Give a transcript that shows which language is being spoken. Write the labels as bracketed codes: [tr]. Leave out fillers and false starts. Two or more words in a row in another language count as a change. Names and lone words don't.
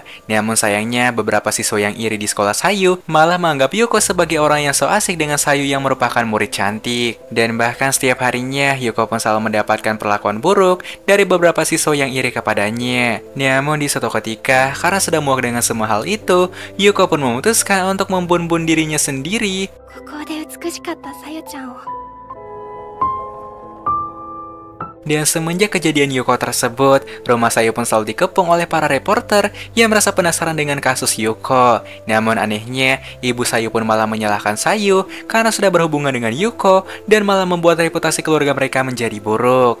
[id] Namun sayangnya beberapa siswa yang iri di sekolah Sayu malah menganggap Yuko sebagai orang yang so asik dengan Sayu yang merupakan murid cantik. Dan bahkan setiap harinya Yuko pun selalu mendapatkan perlakuan buruk dari beberapa siswa yang iri kepadanya. Namun di suatu ketika, karena sudah muak dengan semua hal itu, Yuko pun memutuskan untuk membun-bun dirinya sendiri. [ja] ここで美しかったさゆちゃんを [id] Dan semenjak kejadian Yuko tersebut, rumah Sayu pun selalu dikepung oleh para reporter yang merasa penasaran dengan kasus Yuko. Namun anehnya, ibu Sayu pun malah menyalahkan Sayu karena sudah berhubungan dengan Yuko dan malah membuat reputasi keluarga mereka menjadi buruk.